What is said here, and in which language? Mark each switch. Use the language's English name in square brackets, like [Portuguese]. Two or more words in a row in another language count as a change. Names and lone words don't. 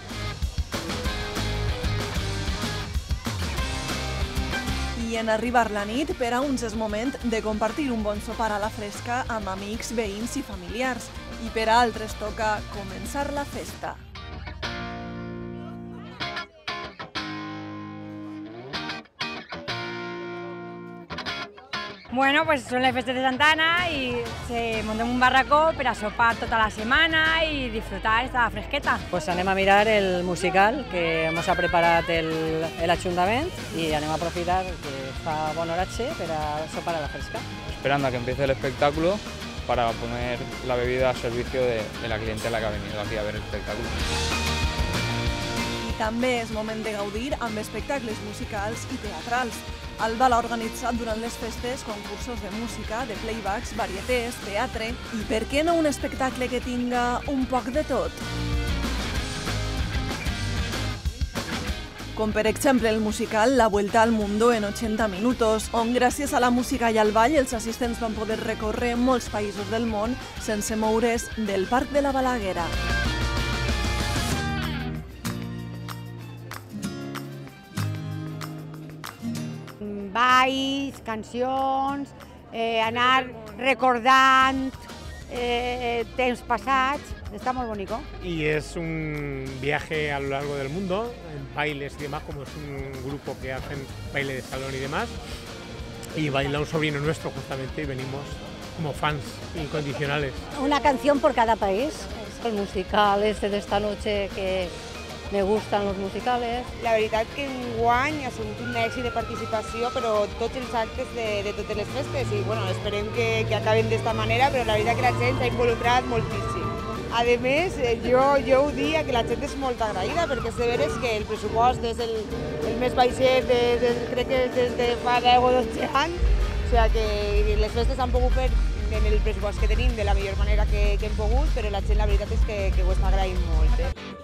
[Catalan] I en arribar la nit, per a uns és moment de compartir un bon sopar a la fresca amb amics, veïns i familiars. I per a altres toca començar la festa. [Spanish] Bueno, pues son las fiestas de Santa Anna y se monta un barracó [Catalan] per a sopar tota la setmana i disfrutar esta fresqueta. Pues anem a mirar el musical que hemos preparat l'Ajuntament i anem a aprofitar que fa bon horatge per a sopar a la fresca. [Spanish] Esperando a que empiece el espectáculo para poner la bebida a servicio de la clientela que ha venido aquí a ver el espectáculo. [Catalan] I també és moment de gaudir amb espectacles musicals i teatrals. El Val ha organitzat durant les festes concursos de música, de playbacks, varietés, teatre i per què no un espectacle que tinga un poc de tot? Com per exemple el musical La Vuelta al Mundo en 80 minutos, on gràcies a la música i al ball els assistents van poder recórrer molts països del món sense moure's del Parc de la Balaguera. Balls, cancions, anar recordant temps passats, [Spanish] está muy bonito. Y es un viaje a lo largo del mundo, en bailes y demás, como es un grupo que hacen baile de salón y demás, y baila un sobrino nuestro justamente y venimos como fans incondicionales. Una canción por cada país. El musical este de esta noche que me gustan los musicales. [Catalan] La veritat que enguany ha sigut un èxit de participació, però tots els actes de totes les festes, i bueno, esperem que acaben d'esta manera, però la veritat que la gent s'ha involucrat moltíssim. A més, jo ho diria que la gent és molt agraïda, perquè sé veres que el pressupost és el més baixet, crec que des de fa 10 o 12 anys, o sigui que les festes han pogut fer en el pressupost que tenim de la millor manera que hem pogut, però la gent la veritat és que ho està agraint molt.